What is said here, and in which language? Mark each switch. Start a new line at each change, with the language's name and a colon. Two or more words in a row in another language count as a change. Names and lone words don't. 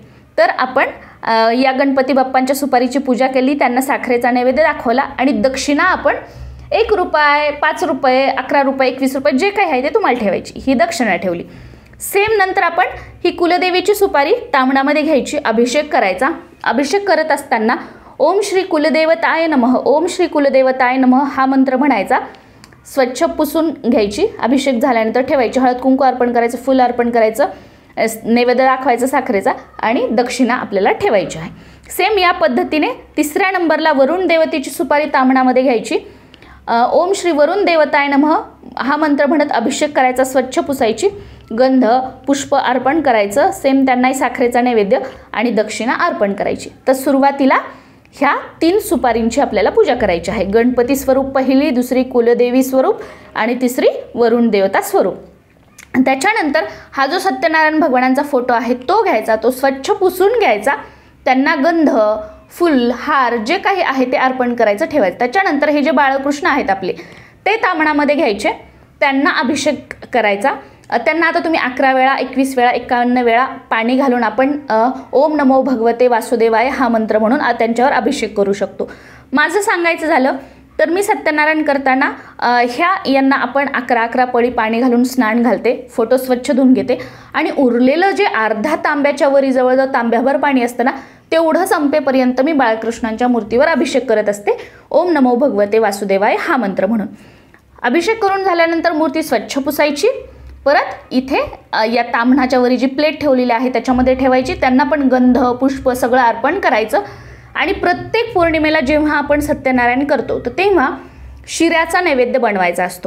Marathi: तर आपण या गणपती बाप्पांच्या सुपारीची पूजा केली, त्यांना साखरेचा नैवेद्य दाखवला आणि दक्षिणा आपण 1 रुपये, 5 रुपये, 11 रुपये, 21 रुपये जे काही आहे ते तुम्हाला ठेवायची, ही दक्षिणा ठेवली. सेम नंतर आपण ही कुलदेवीची सुपारी ताम्हणामध्ये घ्यायची, अभिषेक करायचा. अभिषेक करत असताना
Sanskrit: ओम श्री कुलदेवताय नमः, ओम श्री कुलदेवताय नमः
Marathi: हा मंत्र म्हणायचा. स्वच्छ पुसून घ्यायची, अभिषेक झाल्यानंतर ठेवायची, हळद कुंकू अर्पण करायचं, फुल अर्पण करायचं, नैवेद्य दाखवायचा साखरेचा आणि दक्षिणा आपल्याला ठेवायची आहे. सेम या पद्धतीने 3ऱ्या नंबरला वरुण देवतेची सुपारी ताम्हणामध्ये घ्यायची.
Sanskrit: ओम श्री वरुण देवताय नमः
Marathi: हा मंत्र म्हणत अभिषेक करायचा, स्वच्छ पुसायची, गंध पुष्प अर्पण करायचं, सेम त्यांनाही साखरेचा नैवेद्य आणि दक्षिणा अर्पण करायची. तर सुरुवातीला ह्या 3 सुपारींची आपल्याला पूजा करायची आहे. गणपती स्वरूप पहिली, दुसरी कुलदेवी स्वरूप आणि तिसरी वरुण देवता स्वरूप. त्याच्यानंतर हा जो सत्यनारायण भगवानांचा फोटो आहे तो घ्यायचा, तो स्वच्छ पुसून घ्यायचा, त्यांना गंध, फुल, हार जे काही आहे ते अर्पण करायचं, ठेवायचं. त्याच्यानंतर हे जे बाळकृष्ण आहेत आपले ते ताम्हणामध्ये घ्यायचे, त्यांना अभिषेक करायचा. त्यांना आता तुम्ही 11 वेळा, 21 वेळा, 51 वेळा पाणी घालून आपण
Sanskrit: ओम नमो भगवते वासुदेवाय
Marathi: हा मंत्र म्हणून त्यांच्यावर अभिषेक करू शकतो. माझं सांगायचं झालं तर मी सत्यनारायण करताना यांना आपण 11 पळी पाणी घालून स्नान घालते, फोटो स्वच्छ धुवून घेते आणि उरलेलं जे अर्धा तांब्याच्या वरी जवळजवळ तांब्याभर पाणी असतं ना, तेवढं संपेपर्यंत मी बाळकृष्णांच्या मूर्तीवर अभिषेक करत असते.
Sanskrit: ओम नमो भगवते वासुदेवाय
Marathi: हा मंत्र म्हणून. अभिषेक करून झाल्यानंतर मूर्ती स्वच्छ पुसायची. परत इथे या ताम्हणाच्या वरी जी प्लेट ठेवलेली आहे त्याच्यामध्ये ठेवायची. त्यांना पण गंध पुष्प सगळं अर्पण करायचं. आणि प्रत्येक पौर्णिमेला जेव्हा आपण सत्यनारायण करतो तर तेव्हा शिऱ्याचा नैवेद्य बनवायचा असतो.